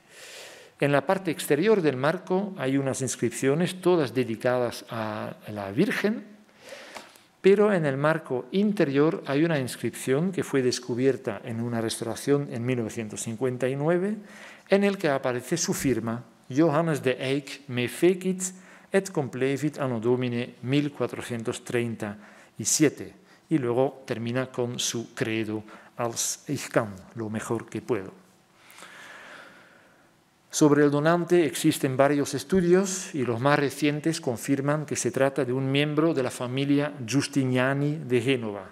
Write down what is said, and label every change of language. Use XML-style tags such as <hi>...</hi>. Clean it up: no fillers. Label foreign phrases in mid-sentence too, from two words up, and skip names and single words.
<es>En la parte exterior del marco hay unas inscripciones, todas dedicadas a la Virgen, pero en el marco interior hay una inscripción que fue descubierta en una restauración en 1959, en el que aparece su firma, Johannes de Eyck</es> <la>me fecit et complevit anno Domini</la> <es>1437. Y luego termina con su credo,</es> <nl>als ich kann,</nl> <es>lo mejor que puedo. Sobre el donante existen varios estudios y los más recientes confirman que se trata de un miembro de la familia Giustiniani de Génova.</es>